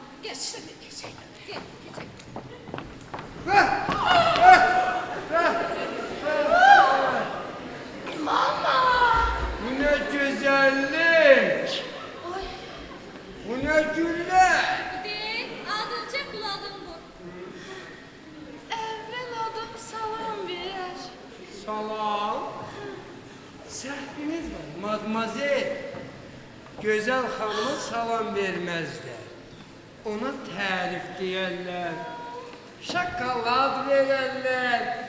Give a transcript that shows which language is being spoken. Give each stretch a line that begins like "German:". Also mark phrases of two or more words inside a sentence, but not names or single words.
Azerbaijani: Keçək. Gel, keçək. Mama!
Turkish: Bu ne güzellik! Ay, Bu ne güller! Gidin,
Azerbaijani: adın çək, qulağın vur. əvvəl adam salam ver. Salam. Səhviniz var, madmazel.
Turkish: Güzel hanıma salam vermezler.
Azerbaijani: Ona tərif deyərlər. Şokolad verərlər.